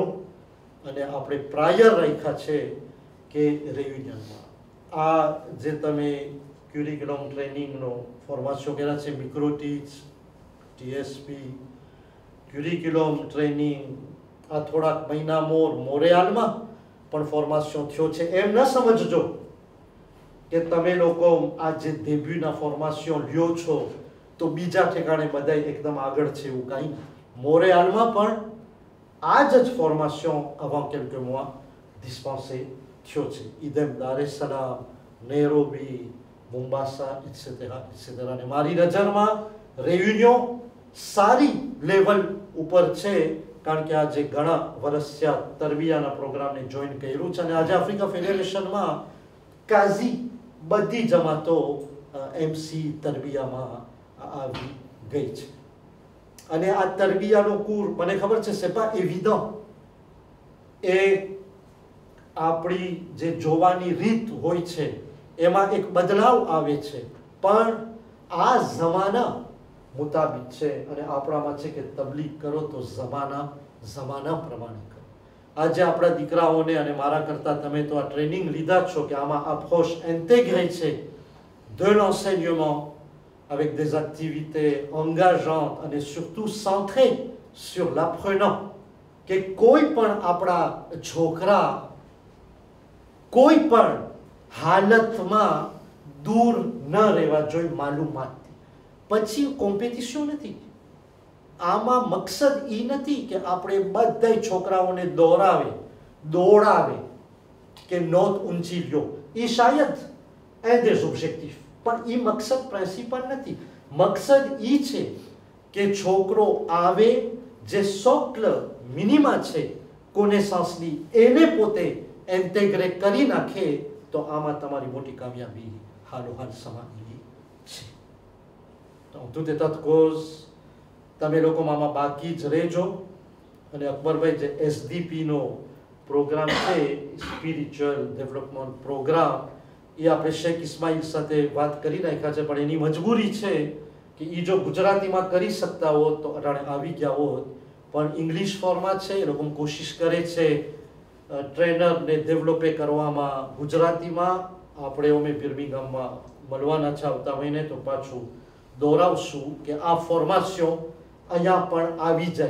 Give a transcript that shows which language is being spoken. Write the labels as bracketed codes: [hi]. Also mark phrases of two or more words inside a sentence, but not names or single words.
[gu] અને આપણે પ્રાયર રાખ્યા છે કે રેયુનિયનમાં આ જે તમે ક્યુરિક્યુલમ ટ્રેનિંગનો ફોર્મેશન કર્યા છે, મિક્રોટીચ, ટીએસપી, [en] curriculum training, [gu] આ થોડાક મહિના મોરેઆલમાં પણ ફોર્મેશન થયો છે. એમ ન સમજજો કે તમે લોકો આ જે ડેબ્યુના ફોર્મેશન લ્યો છો તો બીજા ઠેકાણે બધા એકદમ આગળ છે, એવું કાંઈ. મોરેઆલમાં પણ આ જ ફોર્મેશન [fr] avant quelques mois dispensé [gu] થયો છે. ઇદેમ દાર es salaam, નેરોબી, મોમ્બાસા એટસેટેરા એટસેટેરા. અને મારી નજરમાં રેયુનિયન સારી લેવલ ઉપર છે, કારણ કે આજે ઘણા વર્ષ થયા તરબિયાના પ્રોગ્રામને જોઈન કર્યું છે અને આજે આફ્રિકા ફેડરેશનમાં કાઝી બધી જમાતો MC તરબિયામાં આવી ગઈ છે અને આ તરબિયાનો કુર મને ખબર છે [fr] c'est pas évident [gu] એ આપણી જે જોવાની રીત હોય છે એમાં એક બદલાવ આવે છે પણ આ જમાના મુતાબિક છે અને આપણામાં છે કે તબલીગ કરો તો જમાના પ્રમાણે કરો. આજે આપણા દીકરાઓને અને મારા કરતા તમે તો આ ટ્રેનિંગ લીધા છો કે આમાં [fr] approche intégrée [gu] છે [fr] de l'enseignement avec des activités engageantes et surtout centrées sur l'apprenant que [gu] કોઈ પણ આપણા છોકરા કોઈ પણ હાલતમાં દૂર ન રહેવા જોઈએ માલુમાતથી. પછી કોમ્પિટિશન નથી. આમાં મકસદ એ નથી કે આપણે બધા છોકરાઓને દોડાવે કે નોટ ઊંચી લ્યો. એ શાયદ [fr] un des objectifs [gu] પણ એ મકસદ પ્રિન્સિપલ નથી. મકસદ એ છે કે છોકરો આવે જે [fr] socle minima [gu] છે કોનેસાન્સની એને પોતે ઇન્ટેગ્રેટ કરી નાખે તો આમાં તમારી મોટી કામયાબી હાલોહાલ સમાયેલી છે. તો [fr] tout état de cause [gu] તમે લોકો આમાં બાકી જ રહેજો અને અકબરભાઈ જે SDP નો પ્રોગ્રામ છે સ્પિરિચ્યુઅલ [en] development program [gu] એ આપણે શેખ ઇસ્માઇલ સાથે વાત કરી નાખ્યા છે પણ એની મજબૂરી છે કે એ જો ગુજરાતીમાં કરી શકતા હોત તો અટાણે આવી ગયા હોત પણ ઇંગ્લિશ ફોર્મમાં છે એ લોકો કોશિશ કરે છે ટ્રેનરને ડેવલપે કરવામાં ગુજરાતીમાં આપણે અમે બિર્મિંગહામમાં મળવાના છે આવતા મહિને તો પાછું દોહરાવશું કે આ ફોર્મેશન અહીંયા પણ આવી જાય.